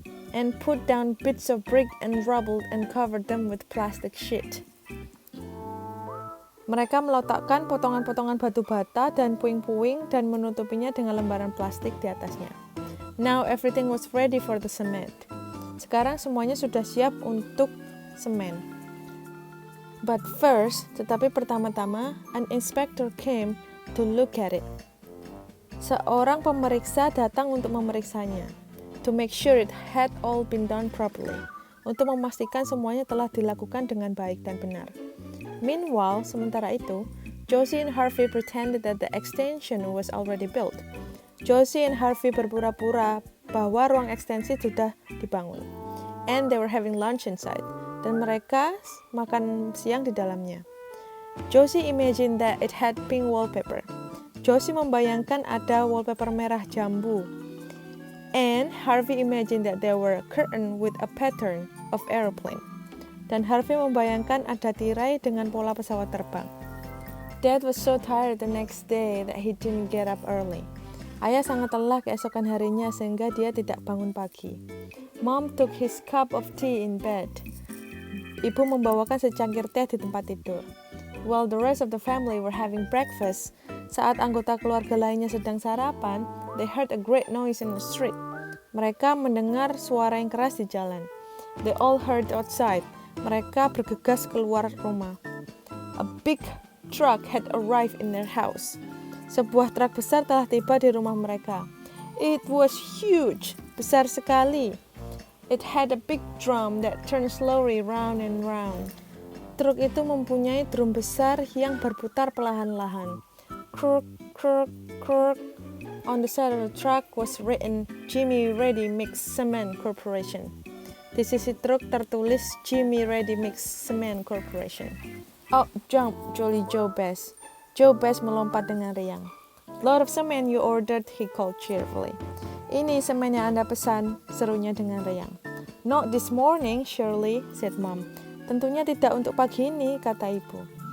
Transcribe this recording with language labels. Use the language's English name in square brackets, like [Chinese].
[English] And put down bits of brick and rubble and covered them with plastic sheet. [Indonesian] Mereka meletakkan potongan-potongan batu bata dan puing-puing dan menutupinya dengan lembaran plastik di atasnya. [English] Now everything was ready for the cement. [Indonesian] Sekarang semuanya sudah siap untuk semen. [English] But first, [Indonesian] tetapi pertama-tama, [English] an inspector came to look at it. [Indonesian] Seorang pemeriksa datang untuk memeriksanya. [English] To make sure it had all been done properly. [Indonesian] Untuk memastikan semuanya telah dilakukan dengan baik dan benar. [English] Meanwhile, [Indonesian] sementara itu, [English] Josie and Harvey pretended that the extension was already built. [Indonesian] Josie and Harvey berpura-pura bahwa ruang ekstensi sudah dibangun. [English] And they were having lunch inside. [Indonesian] Dan mereka makan siang di dalamnya. [English] Josie imagined that it had pink wallpaper. [Indonesian] Josie membayangkan ada wallpaper merah jambu. [English] And Harvey imagined that there were a curtain with a pattern of aeroplane. [Indonesian] Dan Harvey membayangkan ada tirai dengan pola pesawat terbang. [English] Dad was so tired the next day that he didn't get up early. [Indonesian] Ayah sangat lelah keesokan harinya sehingga dia tidak bangun pagi. [English] Mom took his cup of tea in bed. [Indonesian] Ibu membawakan secangkir teh di tempat tidur. [English] While the rest of the family were having breakfast, [Indonesian] saat anggota keluarga lainnya sedang sarapan, [English] they heard a great noise in the street. [Indonesian] Mereka mendengar suara yang keras di jalan. [English] They all heard outside. [Indonesian] Mereka bergegas keluar rumah. [English] A big truck had arrived in their house. [Indonesian] Sebuah truk besar telah tiba di rumah mereka. [English] It was huge, [Indonesian] besar sekali. [English] It had a big drum that turned slowly round and round. [Indonesian] Truk itu mempunyai drum besar yang berputar perlahan-lahan. [English] Kruk, kruk, kruk. On the side of the truck was written Jimmy Ready Mix Cement Corporation. [Indonesian] Di sisi truk tertulis Jimmy Ready Mix Cement Corporation. [English] Out jump Jolly Joe Bass. [Indonesian] Joe Bass melompat dengan riang. [English] Lot of cement you ordered, he called cheerfully. [Indonesian] Ini semen yang Anda pesan, serunya dengan riang. [English] Not this morning, Shirley, said Mom. [Indonesian] Tentunya tidak untuk pagi ini, kata ibu.